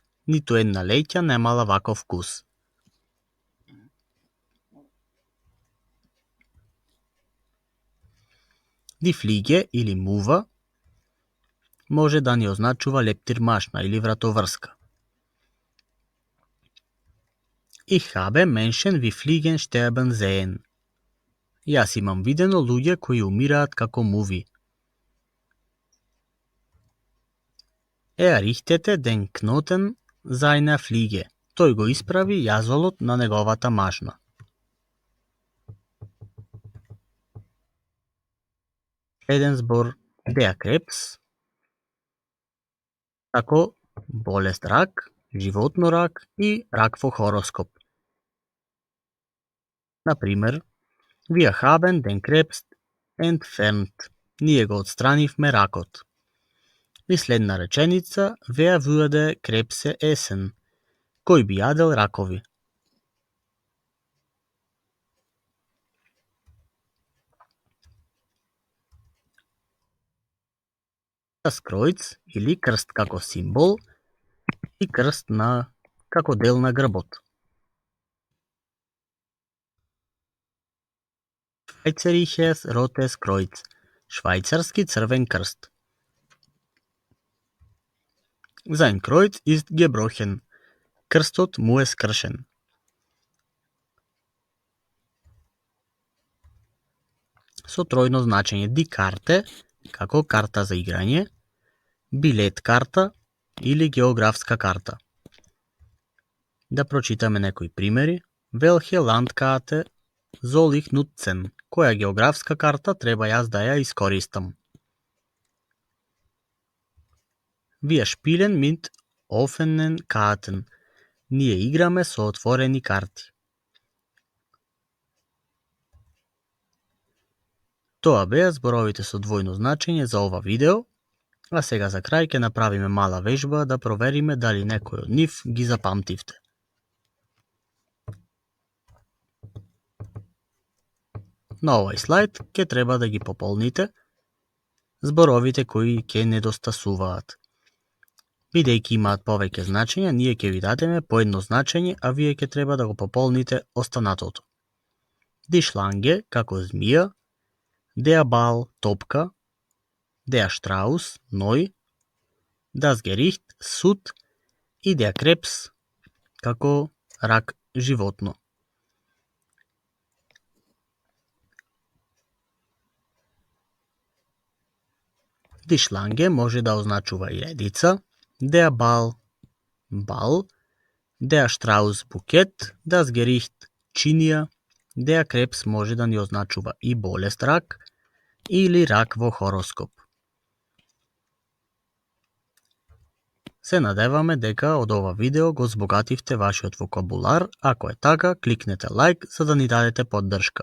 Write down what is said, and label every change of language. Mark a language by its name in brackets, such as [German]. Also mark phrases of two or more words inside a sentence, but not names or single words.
[Macedonian] Ниту една леќа немала ваков вкус. [German] Die Fliege [Macedonian] или мува може да ни означува лептирмашна или вратоврска. [German] Ich habe Menschen wie Fliegen sterben sehen. [Macedonian] Јас имам видено луѓе кои умираат како муви. [German] Er richtete den Knoten seiner Fliege. [Macedonian] Тој го исправи јазолот на неговата машна. Еден збор [German] der Krebs, [Macedonian] како болест рак, животно рак и рак во хороскоп. Например, [German] wir haben den Krebs entfernt. [Macedonian] Ние го отстранивме ракот. И следна реченица, [German] wer würde Krebse essen? [Macedonian] Кој би јадел ракови? [German] Das Kreuz [Macedonian] или крст како символ и крст како дел на грбот. [German] Schweizerisches Rotes Kreuz. [Macedonian] Швајцарски црвен крст. [German] Sein Kreuz ist gebrochen. [Macedonian] Крстот му е скршен. Со тројно значење. [German] Die Karte, [Macedonian] како карта за играње, билет карта или географска карта. Да прочитаме некои примери. [German] Welche Landkarte soll ich nutzen? [Macedonian] Која географска карта треба јас да ја искористам? [German] Wir spielen mit offenen Karten. [Macedonian] Ние играме со отворени карти. Тоа беа зборовите со двојно значење за ова видео, а сега за крај ќе направиме мала вежба да провериме дали некој од нив ги запамтивте. На овој слайд ќе треба да ги пополните зборовите кои ќе недостасуваат. Бидејќи имаат повеќе значења, ние ќе ви дадеме по едно значење, а вие ќе треба да го пополните останатото. [German] Die Schlange [Macedonian] како змија, [German] der Ball топка, der Strauß ној, das Gericht [Macedonian] суд и [German] der Krebs [Macedonian] како рак животно. [German] Die Schlange [Macedonian] може да означува и редица, [German] der Ball [Macedonian] бал, [German] Der Strauß Bukett, das Gericht [Macedonian] чинија, [German] der Krebs [Macedonian] може да ни означува и болест рак или рак во хороскоп. Се надеваме дека од ова видео го збогативте вашиот вокабулар. Ако е така, кликнете лайк за да ни дадете поддршка.